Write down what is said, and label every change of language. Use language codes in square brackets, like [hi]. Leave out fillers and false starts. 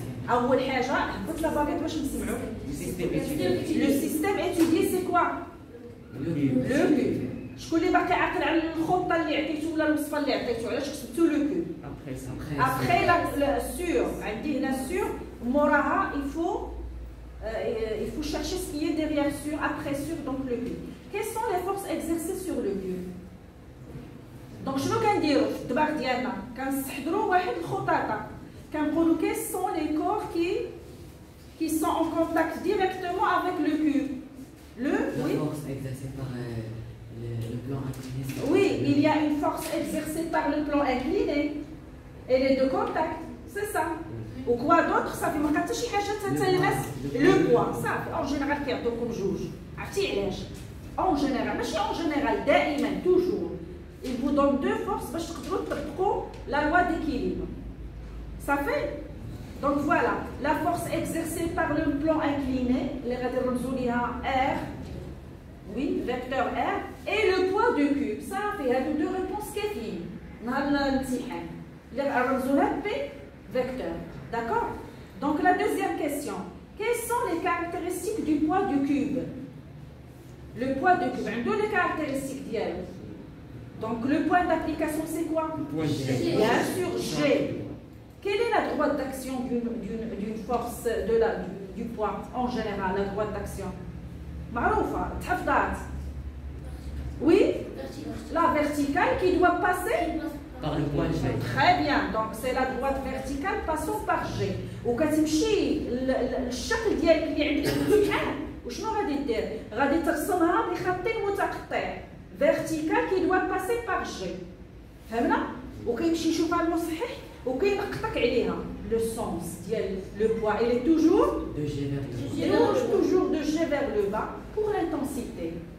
[ar] أول حاجة هبط لا باغيت باش نسمعوا. [fr] Le système étudié c'est quoi? Le cube. [ar] شكون اللي باقي عاقل على الخطة اللي عطيتو ولا الوصفة اللي عطيتو علاش كتبتو لو كوب؟ [fr] Après la sur, [ar] عندي هنا sur موراها [fr] il faut chercher ce qui est derrière sur, après sur donc le cube. Quelles sont les forces exercées sur le cube? [ar] Donc شنو كنديرو في الدماغ ديالنا؟ كنستحضروا واحد الخطاطة. [fr] Quels sont les corps qui sont en contact directement avec le cube? La force exercée par le plan incliné. Oui, il y a une force exercée par le plan incliné et les deux contacts, c'est ça. Ou quoi d'autre? Ça fait [ar] ما شي حاجة تتلمس [fr] le poids. Ça, en général [ar] كيعطوكم جوج. عرفتي علاش؟ [fr] En général, ماشي en général, دائما toujours. Il vous donne deux forces [ar] باش تقدروا تطبقوا [fr] la loi d'équilibre. Ça fait? Donc voilà, la force exercée par le plan incliné, les R, oui, vecteur R, et le poids du cube. Ça fait deux réponses [ar] كافيين. نهار الامتحان. [fr] اللي P, vecteur. D'accord? Donc la deuxième question. Quelles sont les caractéristiques du poids du cube? Le poids du cube. Deux les caractéristiques d'elle. Donc le point d'application c'est quoi? Bien sûr, G. Quelle est la droite d'action d'une force du poids en général, la droite d'action? [ar] معروفة تحفظات. [fr] Oui, la verticale qui doit passer par le point G. Très bien, donc c'est la droite verticale passant par G. [ar] وكتمشي الشكل ديالك اللي عندك في الامتحان وشنو غادي دير؟ غادي ترسمها بخط متقطع. [fr] Verticale qui doit passer par G. [ar] فهمنا؟ وكيمشي يشوفها المصحح وكينقطك عليها. [fr] Le sens ديال le poids, il est toujours de G vers le bas. Toujours de G vers le bas pour l'intensité.